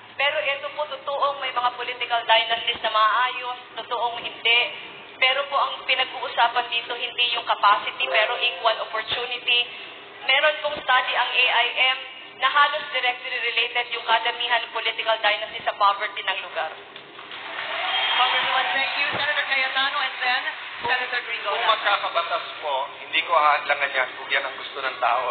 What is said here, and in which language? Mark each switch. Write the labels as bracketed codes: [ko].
[tl] Pero ito po, totoong may mga political dynasties na maayos, totoong hindi. Pero po ang pinag-uusapan dito, hindi yung capacity, pero equal opportunity. Meron pong study ang AIM na halos [en] directly related [tl] yung kadamihan ng political dynasty sa poverty ng lugar. [en] Congresswoman, thank you. Senator Cayetano, and then Senator [tl] Kung [en] Gringola. [tl] magkakabatas po, hindi ko haadlangan yan kung yan ang gusto ng tao.